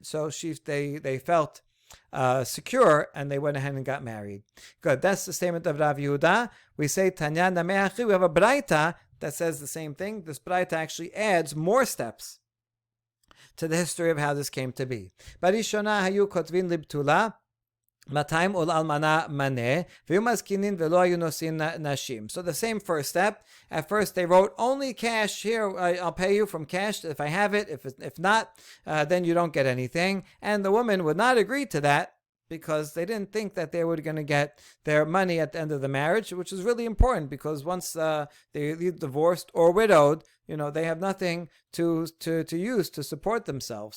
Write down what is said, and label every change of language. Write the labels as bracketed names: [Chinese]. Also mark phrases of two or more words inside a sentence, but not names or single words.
[English] So they felt secure, and they went ahead and got married. Good. That's the statement of Rav Yehuda. We say [Aramaic] תניא נמי הכי. [English] We have a braita that says the same thing. This braita actually adds more steps to the history of how this came to be. [Hebrew] בראשונה היו כותבין לבתולה. [English] So the same first step. At first they wrote only cash. Here, I'll pay you from cash if I have it. If not, then you don't get anything. And the woman would not agree to that, because they didn't think that they were going to get their money at the end of the marriage, which is really important, because once they're divorced or widowed, they have nothing to use to support themselves.